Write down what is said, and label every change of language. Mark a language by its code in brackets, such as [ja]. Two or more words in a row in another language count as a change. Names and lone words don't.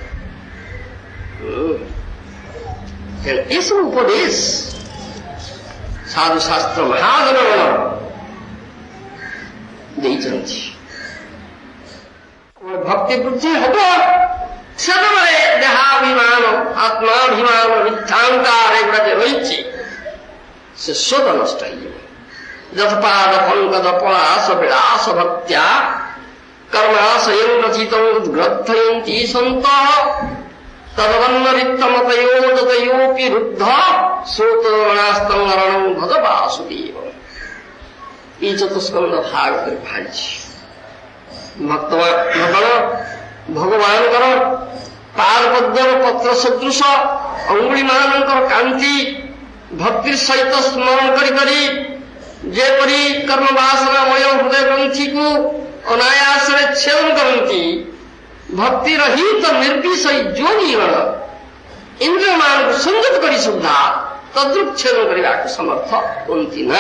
[or] ଏସବୁ ଉପଦେଶ ସାଧୁଶାସ୍ତ୍ର ମହାଜନଗଣ ଦେଇଛନ୍ତି। ଭକ୍ତି ବୃଦ୍ଧି ହବ ସେତେବେଳେ ଦେହାଭିମାନ, ଆତ୍ମାଭିମାନ, ମିଥ୍ୟାଙ୍କାର ଏଗୁଡ଼ା ଯେ ରହିଛି ସେ ସ୍ୱତ ନଷ୍ଟ ହେଇଯିବ। [sa] यथपाद पङ्कज पलास विलास भक्त्या कर्माशयं रचितं ग्रथयन्ति सन्तः तदवन्नरित्तमतयोदतयोऽपि रुद्ध श्रोतोणास्तङ्गरणं भज वासुदेव। [or] ଏ ଚତୁସ୍କନ୍ଦ भागवତରେ ବାହାରିଛି। ଭଗବାନଙ୍କର ପାଦପଦ୍ମର ପତ୍ର ସଦୃଶ ଅଙ୍ଗୁଳିମାନଙ୍କର କାନ୍ତି ଭକ୍ତି ସହିତ ସ୍ମରଣ କରି କରି ଯେପରି କର୍ମବାସନାମୟ ହୃଦୟ ଗ୍ରନ୍ଥିକୁ ଅନାୟାସରେ ଛେଦନ କରନ୍ତି, ଭକ୍ତି ରହିତ ନିର୍ବିଷୟ ଯୋଗୀଗଣ ଇନ୍ଦ୍ରିୟମାନଙ୍କୁ ସଂଯତ କରି ସୁଦ୍ଧା ତଦ୍ରୁପ ଛେଦନ କରିବାକୁ ସମର୍ଥ ହୁଅନ୍ତି ନା।